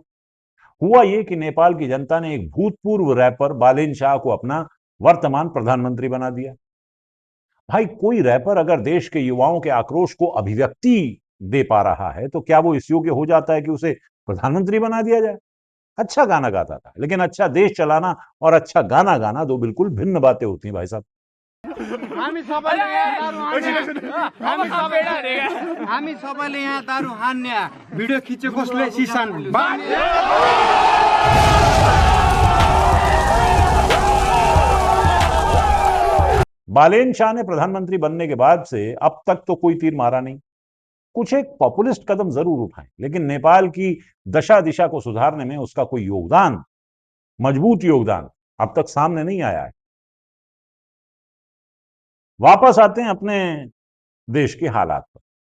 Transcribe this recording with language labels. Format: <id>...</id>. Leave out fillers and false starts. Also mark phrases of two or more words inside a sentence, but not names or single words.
<hi>हुआ ये कि नेपाल की जनता ने एक भूतपूर्व रैपर बालेन शाह को अपना वर्तमान प्रधानमंत्री बना दिया। भाई, कोई रैपर अगर देश के युवाओं के आक्रोश को अभिव्यक्ति दे पा रहा है तो क्या वो इस योग्य हो जाता है कि उसे प्रधानमंत्री बना दिया जाए? अच्छा गाना गाता था, लेकिन अच्छा देश चलाना और अच्छा गाना गाना दो बिल्कुल भिन्न बातें होती हैं भाई साहब।</hi> <ne>हामी सबैले यहाँ दारू हान्ने भिडियो खिचेकोले सिसान</ne> <hi>बालेन शाह ने प्रधानमंत्री बनने के बाद से अब तक तो कोई तीर मारा नहीं। कुछ एक पॉपुलिस्ट कदम जरूर उठाए, लेकिन नेपाल की दशा दिशा को सुधारने में उसका कोई योगदान, मजबूत योगदान अब तक सामने नहीं आया है। वापस आते हैं अपने देश के हालात पर।</hi>